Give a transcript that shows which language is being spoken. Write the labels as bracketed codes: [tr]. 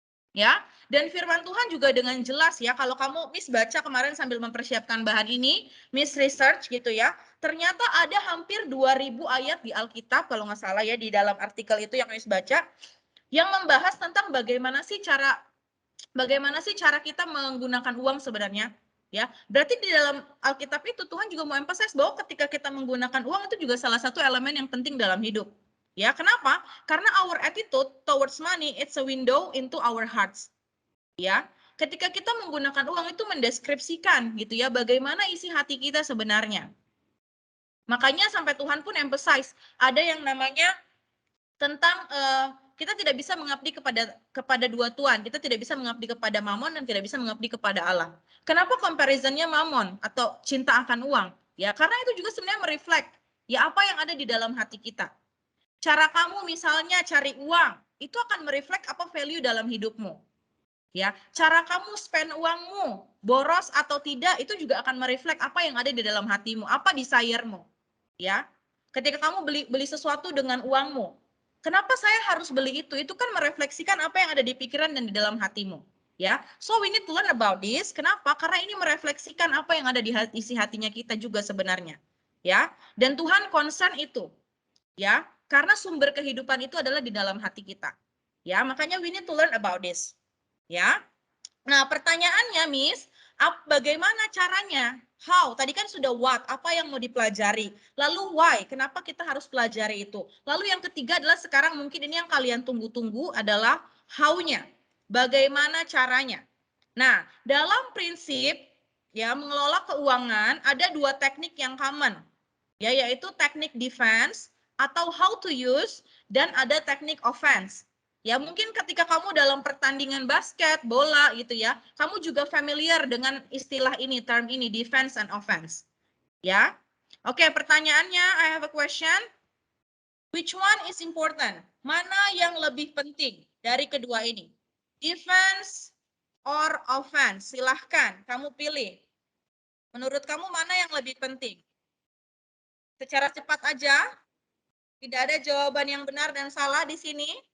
[id] Ya, dan firman Tuhan juga dengan jelas ya, kalau kamu Miss baca kemarin sambil mempersiapkan bahan ini, Miss research gitu ya, ternyata ada hampir 2000 ayat di Alkitab kalau nggak salah ya, di dalam artikel itu yang Miss baca, yang membahas tentang bagaimana sih cara kita menggunakan uang sebenarnya. Ya, berarti di dalam Alkitab itu Tuhan juga mau emphasize bahwa ketika kita menggunakan uang itu juga salah satu elemen yang penting dalam hidup. Ya, kenapa? [en] Karena our attitude towards money it's a window into our hearts. [id] Ya, ketika kita menggunakan uang itu mendeskripsikan gitu ya bagaimana isi hati kita sebenarnya. Makanya sampai Tuhan pun emphasize ada yang namanya tentang kita tidak bisa mengabdi kepada dua tuan. Kita tidak bisa mengabdi kepada Mamon dan tidak bisa mengabdi kepada Allah. Kenapa comparisonnya Mamon atau cinta akan uang? Ya, karena itu juga sebenarnya mereflect ya apa yang ada di dalam hati kita. Cara kamu misalnya cari uang, itu akan mereflect apa value dalam hidupmu. Ya, cara kamu spend uangmu, boros atau tidak, itu juga akan mereflect apa yang ada di dalam hatimu, apa desire-mu. Ya. Ketika kamu beli sesuatu dengan uangmu, kenapa saya harus beli itu? Itu kan merefleksikan apa yang ada di pikiran dan di dalam hatimu. Ya. [en] So we need to learn about this. [id] Kenapa? Karena ini merefleksikan apa yang ada di isi hatinya kita juga sebenarnya. Ya. Dan Tuhan concern itu. Ya. Karena sumber kehidupan itu adalah di dalam hati kita. Ya, makanya [en] we need to learn about this. [id] Ya. Nah, pertanyaannya, Miss, bagaimana caranya? How? Tadi kan sudah what, apa yang mau dipelajari. Lalu why? Kenapa kita harus pelajari itu? Lalu yang ketiga adalah sekarang mungkin ini yang kalian tunggu-tunggu adalah how-nya. Bagaimana caranya? Nah, dalam prinsip ya mengelola keuangan ada dua teknik yang common. Ya, yaitu teknik defense atau how to use dan ada teknik offense. Ya, mungkin ketika kamu dalam pertandingan basket, bola gitu ya, kamu juga familiar dengan istilah ini, term ini, defense and offense. Ya. Oke, pertanyaannya, [en] I have a question. Which one is important? [id] Mana yang lebih penting dari kedua ini? Defense or offense? Silahkan, kamu pilih. Menurut kamu mana yang lebih penting? Secara cepat aja. Tidak ada jawaban yang benar dan salah di sini.